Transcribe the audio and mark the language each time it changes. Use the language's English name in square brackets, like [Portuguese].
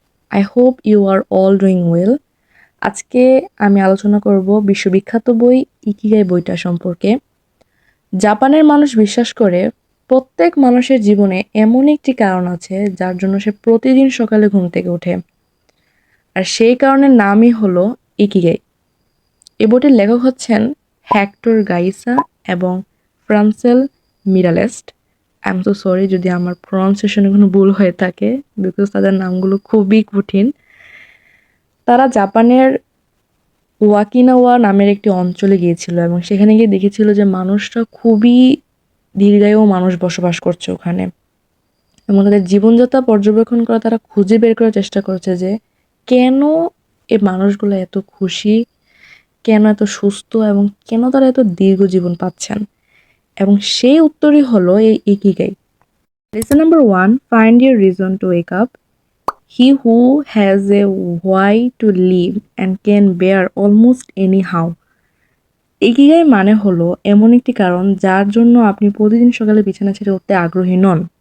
[English] I hope you are all doing well. [Bangla] আজকে আমি আলোচনা করব বিশ্ববিখ্যাত বই ইকিগাই বইটা সম্পর্কে। জাপানের মানুষ বিশ্বাস করে প্রত্যেক মানুষের জীবনে এমন একটি কারণ আছে যার জন্য সে প্রতিদিন সকালে ঘুম থেকে ওঠে। আর সেই কারণের নামই হলো ইকিগাই। এই বইটির লেখক হচ্ছেন হেক্টর গাইসা এবং ফ্রান্সেল মিরালেস্ট। [English] I am so sorry [Bangla] যদি আমার প্রনাউন্সিয়েশনে কোনো ভুল হয়ে থাকে, বিকজ তাদের নামগুলো খুবই কঠিন। তারা জাপানের ওয়াকিনাওয়া নামের একটি অঞ্চলে গিয়েছিল এবং সেখানে গিয়ে দেখেছিল যে মানুষরা খুবই দীর্ঘায়ু মানুষ বসবাস করছে ওখানে, এবং তাদের জীবনযাত্রা পর্যবেক্ষণ করে তারা খুঁজে বের করার চেষ্টা করছে যে কেন এই মানুষগুলো এত খুশি, কেন এত সুস্থ এবং কেন তারা এত দীর্ঘ জীবন পাচ্ছেন। এবং সেই উত্তরই হলো এই ikigai. [English] Lesson number 1, find your reason to wake up. He who has a why to live and can bear almost anyhow. [Bangla] Ikigai মানে হলো এমন একটি কারণ যার জন্য আপনি প্রতিদিন সকালে বিছানা ছেড়ে উঠতে আগ্রহী নন।